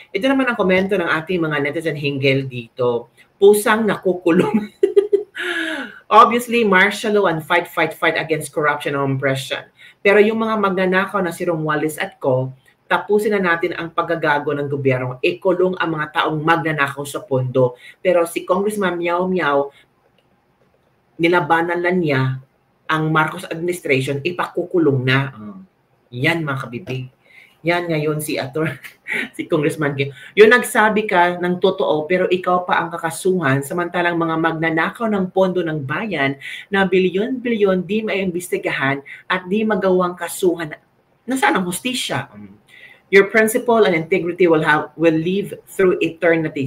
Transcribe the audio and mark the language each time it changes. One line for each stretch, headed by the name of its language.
Filipino: Ito naman ang komento ng ating mga netizen hinggil dito. Pusang nakukulong.
English: Obviously, martial law and fight against corruption and oppression.
Filipino: Pero yung mga magnanakaw na si Romualdez at co, tapusin na natin ang paggagago ng gobyerno. Ikulong ang mga taong magnanakaw sa pondo. Pero si Congressman Meow Meow, nilabanan lang niya ang Marcos administration, ipakukulong na. Yan mga kabibig. Yan ngayon si si Congressman Kim. Yung nagsabi ka ng totoo pero ikaw pa ang kakasuhan samantalang mga magnanakaw ng pondo ng bayan na bilyon-bilyon di maimbestigahan at di magawang kasuhan. Nasaan ang hustisya?
English: Your principle and integrity will live through eternity.